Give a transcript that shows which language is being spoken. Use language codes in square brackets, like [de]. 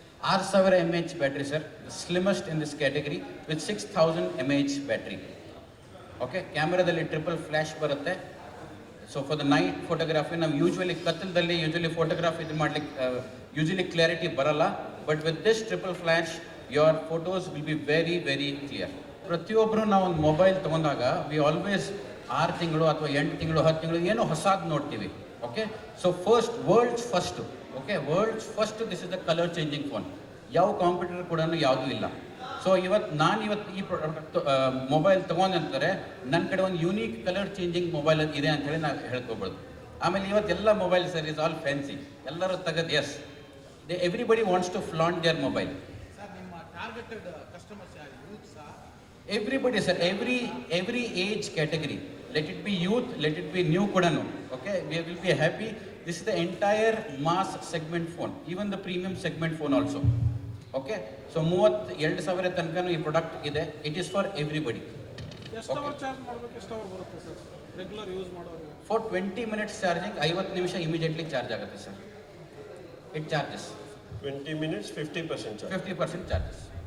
[en] 6000 mAh battery, sir, the slimmest in this category with 6000 mAh battery. [kn] Okay, ಕ್ಯಾಮ್ರಾದಲ್ಲಿ triple flash ಬರುತ್ತೆ. So for the night photography ನಾವು usually ಕತ್ತಲದಲ್ಲಿ photography ಇದು ಮಾಡ್ಲಿಕ್ಕೆ usually clarity ಬರಲ್ಲ. [en] But with this triple flash your photos will be very very clear. [kn] ಪ್ರತಿಯೊಬ್ಬರು ನಾವು ಒಂದು mobile ತೊಗೊಂಡಾಗ we always 6 ತಿಂಗಳು ಅಥವಾ 8 ತಿಂಗಳು 10 ತಿಂಗಳು ಏನೋ ಹೊಸದು ನೋಡ್ತೀವಿ. [en] Okay, so world's first, this is the colour changing phone. ಯಾವ competitor ಕೂಡ ಯಾವುದೂ ಇಲ್ಲ. [kn] ಸೊ ನಾನು ಈ ಪ್ರಾಡಕ್ಟ್ ಮೊಬೈಲ್ ತೊಗೊಂಡಂತಾರೆ ನನ್ನ ಕಡೆ ಒಂದು ಯೂನಿಕ್ ಕಲರ್ ಚೇಂಜಿಂಗ್ ಮೊಬೈಲ್ ಇದೆ ಅಂತ ಹೇಳಿ ನಾವು ಹೇಳ್ಕೊಬೋದು. [en] ಆಮೇಲೆ ಇವತ್ತೆಲ್ಲ mobile sir is all fancy, ಎಲ್ಲರೂ ತೆಗೆದು as everybody wants to flaunt their mobile. Everybody sir, every age category, let it be youth, let it be new kudanu, okay, we will be happy. This is the entire mass segment phone, even the premium segment phone also, okay. [kn] So 32,000 ತನಕನೂ ಈ product ಇದೆ. [en] It is for everybody. [kn] ಎಷ್ಟು hour charge ಮಾಡಬೇಕು, ಎಷ್ಟು hour ಬರುತ್ತೆ sir regular use ಮಾಡೋರಿಗೆ? For 20 minutes charging 50 ನಿಮಿಷ immediately charge ಆಗುತ್ತೆ sir. [en] It charges 20 minutes 50% charge. 50% charges.